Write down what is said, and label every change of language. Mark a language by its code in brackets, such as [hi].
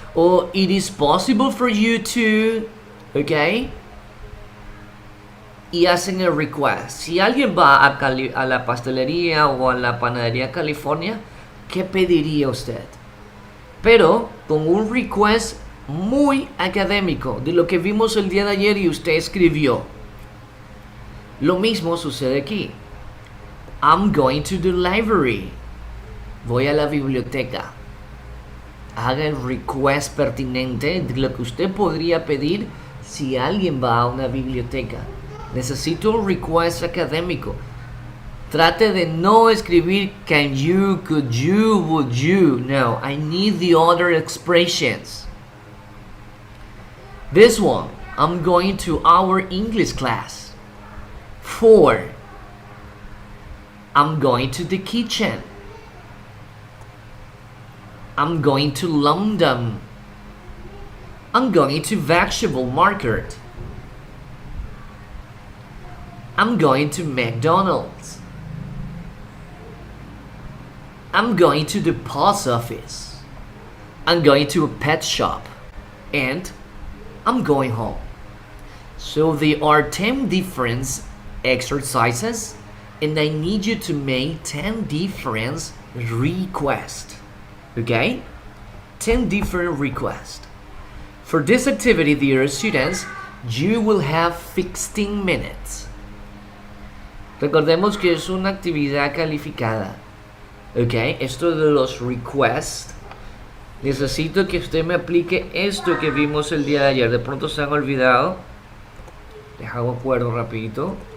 [en] O it is possible for you to. Ok. [es] y hacen el request. Si alguien va a la pastelería o a la panadería California, ¿qué pediría usted? Pero con un request muy académico de lo que vimos el día de ayer y usted escribió. Lo mismo sucede aquí. [en] I'm going to the library. [es] Voy a la biblioteca. Haga el request pertinente de lo que usted podría pedir si alguien va a una biblioteca. Necesito un request académico. Trate de no escribir can you, could you, would you. [en] No, I need the other expressions. This one, I'm going to our English class. 4. I'm going to the kitchen. I'm going to London. I'm going to vegetable market. I'm going to McDonald's. I'm going to the post office. I'm going to a pet shop. And I'm going home. So there are 10 different exercises and I need you to make 10 different requests. Okay? 10 different requests. For this activity, dear students, you will have 16 minutes. [es] Recordemos que es una actividad calificada. Ok, esto de los requests. Necesito que usted me aplique esto que vimos el día de ayer. De pronto se han olvidado. Dejamos acuerdo rapidito.